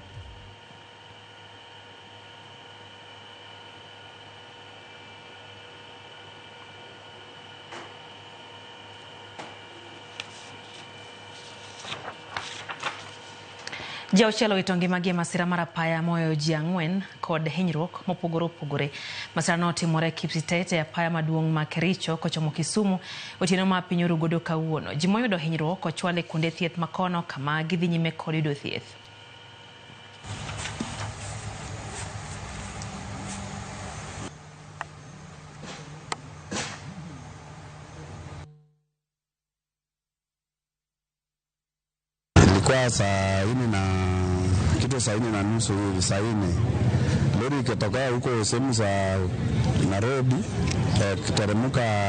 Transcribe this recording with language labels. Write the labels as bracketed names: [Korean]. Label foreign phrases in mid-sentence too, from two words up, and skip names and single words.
[Luo (Kenya and Tanzania)] Jauchielo itongi magi masira marapaya moyo ji ang'wen kod hinyruok mopogore opogore. Masira no timore Kipsitete apaya maduong' ma Kericho kochomo Kisumu otieno ma piny orugodo kawuono. Ji moyudo hinyruok ochwale kuonde thieth makono kama gidhi nyime kod yudo thieth. [Swahili] Kwa saa 4:30 hivi, saa 4 lori ikitoka huko sehemu za Nairobi kiteremka